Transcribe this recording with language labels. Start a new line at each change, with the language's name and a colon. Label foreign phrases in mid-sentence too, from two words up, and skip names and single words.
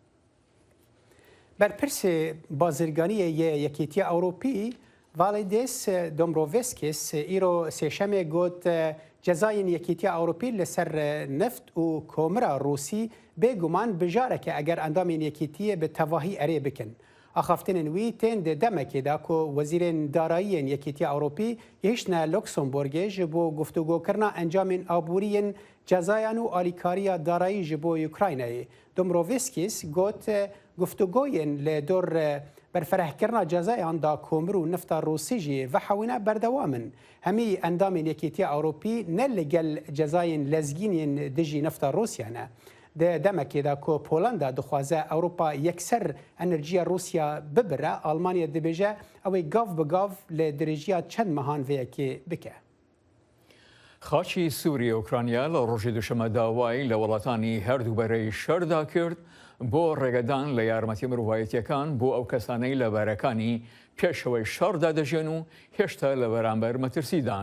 Kurdish: بەرپرسێ بازرگانیە یەکێتیە ئەوروپی ڤالێدیس دۆمبرۆڤسکیس ئیرۆ سێشەمێ گوت جەزایên یەکێتیە ئەوروپی لەسەر نفت و کۆمرە ڕووسی بێگومان بژارەکە ئەگەر ئەندامên یەکێتیە bi tevahî erê bikin. Axaftinên wî tên di demekêda ku wezîrên darayiyên yekîtiya Ewropî yêşne Luxemburgê ji bo guftugokirina encamên aboriyên cezayan û alîkariya darayî ji bo Ukraynayê. Dombrovskis got guftugoyên li dor berferehkirina cezayan da komir û nifta Rûsî jî vehewîne berdewam in. Hemî endamên yekîtiya Ewropî ne li gel cezayên lezgînên dijî nifta Rûsya ne. د دمکێدا کو پۆلندا دخوازە ئەوروپا یەکسەر ئەنرژیە رووسیا ببرە ئەڵمانیا دەبێژە ئەوەی گاف بگاف لە درێژیە چەند مەهان vەیەکێ بکە.
Central Kurdish: خاچی سووری ئۆکرانیا لە ڕۆژی دوشەمە داوای لە وڵاتانی هەردوو بەرەی شەردا کرد بۆ ڕێگەدان لە یارمەتی مرۆڤایەتیەکان بۆ ئەو کەسانەی لە بارەکانی پێشەوەی شەڕدا دەژێن و هێشتا لە بەرامبەر مەترسیدان.